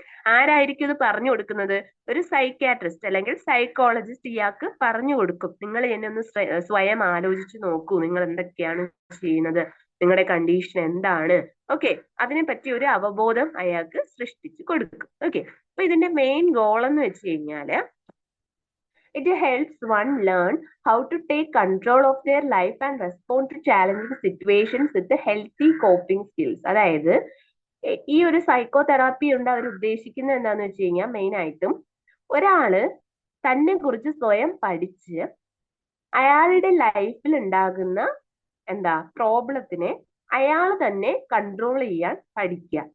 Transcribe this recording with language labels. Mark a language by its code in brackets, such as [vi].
[ml] ആരായിരിക്കും ഇത് പറഞ്ഞു കൊടുക്കുന്നത്? ഒരു സൈക്യാട്രിസ്റ്റ് അല്ലെങ്കിൽ സൈക്കോളജിസ്റ്റ് ഇയാൾക്ക് പറഞ്ഞു കൊടുക്കും. നിങ്ങൾ എന്നെ ഒന്ന് സ്വയം ആലോചിച്ച് നോക്കൂ, നിങ്ങൾ എന്തൊക്കെയാണ് ചെയ്യുന്നത്, നിങ്ങളുടെ കണ്ടീഷൻ എന്താണ്. ഓക്കെ, അതിനെ പറ്റി ഒരു അവബോധം അയാൾക്ക് സൃഷ്ടിച്ചു കൊടുക്കും. ഓക്കെ, അപ്പൊ ഇതിന്റെ മെയിൻ ഗോൾ എന്ന് വെച്ച് കഴിഞ്ഞാല് [en] it helps one learn how to take control of their life and respond to challenging situations with a healthy coping skills. [ml] അതായത് ഈ ഒരു സൈക്കോ തെറാപ്പി കൊണ്ട് അവർ ഉദ്ദേശിക്കുന്നത് എന്താന്ന് വെച്ച് കഴിഞ്ഞാൽ മെയിൻ ആയിട്ടും ഒരാള് തന്നെ കുറിച്ച് സ്വയം പഠിച്ച് അയാളുടെ ലൈഫിൽ ഉണ്ടാകുന്ന പ്രോബ്ലത്തിനെ അയാൾ തന്നെ കൺട്രോൾ ചെയ്യാൻ പഠിക്കുക.